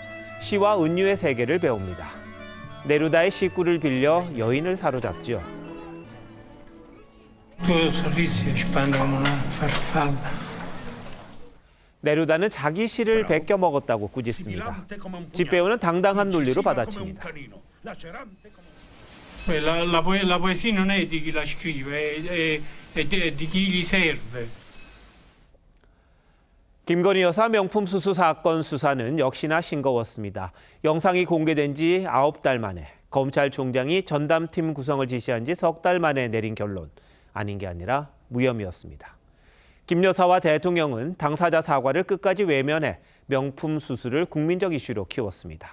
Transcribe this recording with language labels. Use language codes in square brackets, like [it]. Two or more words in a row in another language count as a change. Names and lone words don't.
[ko] 시와 은유의 세계를 배웁니다. 네루다의 시구를 빌려 여인을 사로잡지요. 네루다는 자기 시를 베껴 먹었다고 꾸짖습니다. 집배원은 당당한 논리로 받아칩니다. [it] La poesia non è di chi la scrive, è di chi gli serve. [ko] 김건희 여사 명품 수수 사건 수사는 역시나 싱거웠습니다. 영상이 공개된 지 9달 만에 검찰총장이 전담팀 구성을 지시한 지 석 달 만에 내린 결론, 아닌 게 아니라 무혐의였습니다. 김 여사와 대통령은 당사자 사과를 끝까지 외면해 명품 수수를 국민적 이슈로 키웠습니다.